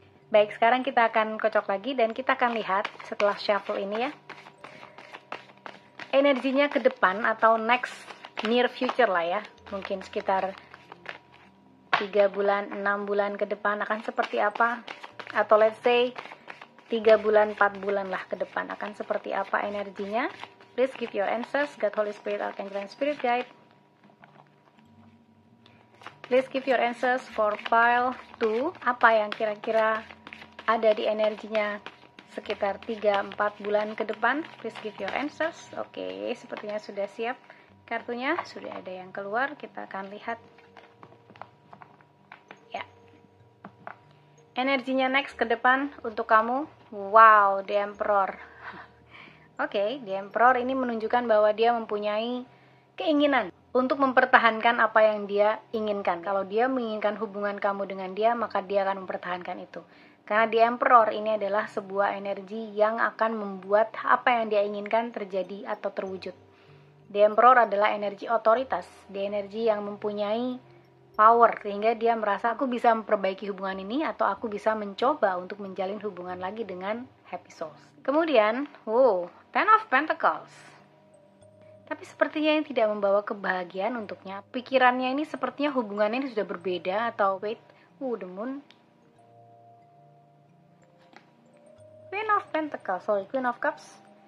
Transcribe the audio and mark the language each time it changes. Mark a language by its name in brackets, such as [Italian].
[Indonesian] Baik, sekarang kita akan kocok lagi dan kita akan lihat setelah shuffle ini ya, energinya ke depan atau [English] next near future [Indonesian] lah ya, mungkin sekitar 3 bulan, 6 bulan ke depan akan seperti apa, atau [English] let's say [Indonesian] 3 bulan, 4 bulan lah ke depan akan seperti apa energinya. [English] Please give your answers, God, Holy Spirit, Archangel, and Spirit Guide. Please give your answers for pile 2, [Indonesian] apa yang kira-kira ada di energinya sekitar 3-4 bulan ke depan. [English] Please give your answers. [Indonesian] Oke, sepertinya sudah siap kartunya, sudah ada yang keluar, kita akan lihat ya. Energinya next ke depan untuk kamu, wow, The Emperor. Oke, The Emperor ini menunjukkan bahwa dia mempunyai keinginan untuk mempertahankan apa yang dia inginkan. Kalau dia menginginkan hubungan kamu dengan dia, maka dia akan mempertahankan itu. Karena The Emperor ini adalah sebuah energi yang akan membuat apa yang dia inginkan terjadi atau terwujud. The Emperor adalah energi otoritas, dia energi yang mempunyai power, sehingga dia merasa aku bisa memperbaiki hubungan ini, atau aku bisa mencoba untuk menjalin hubungan lagi dengan Happy Souls. Kemudian, Ten of Pentacles. Tapi sepertinya yang tidak membawa kebahagiaan untuknya. Pikirannya ini sepertinya hubungannya ini sudah berbeda, atau wait, The Moon. [English] Queen of Pentacles, Queen of Cups.